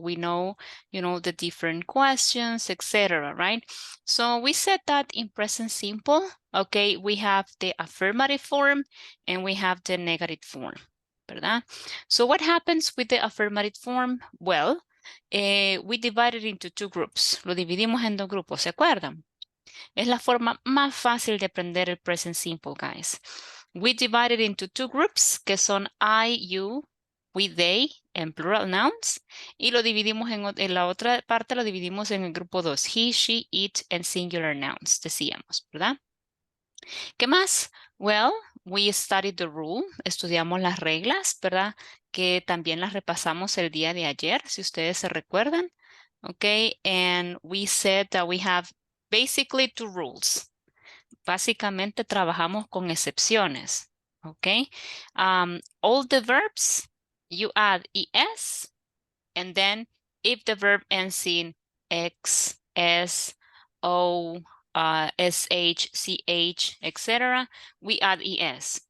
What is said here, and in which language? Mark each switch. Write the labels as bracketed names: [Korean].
[English] We know, the different questions, etc., right? So we said that in present simple, okay, we have the affirmative form and we have the negative form, ¿verdad? So what happens with the affirmative form? Well, we divide it into two groups. [Spanish] Lo dividimos en dos grupos, ¿se acuerdan? Es la forma más fácil de aprender el present simple, guys. [English] We divide it into two groups, [Spanish] que son [English] I, you, we, they, en plural nouns. [Spanish] Y lo dividimos en la otra parte, lo dividimos en el grupo 2, [English] he, she, it, and singular nouns, [Spanish] decíamos, ¿verdad? ¿Qué más? [English] Well, we studied the rule, [Spanish] estudiamos las reglas, ¿verdad? Que también las repasamos el día de ayer, si ustedes se recuerdan. [English] Okay, and we said that we have basically two rules. [Spanish] Básicamente trabajamos con excepciones. [English] Okay, all the verbs, you add es, and then if the verb ends in x, s, o, sh, ch, etc., we add es.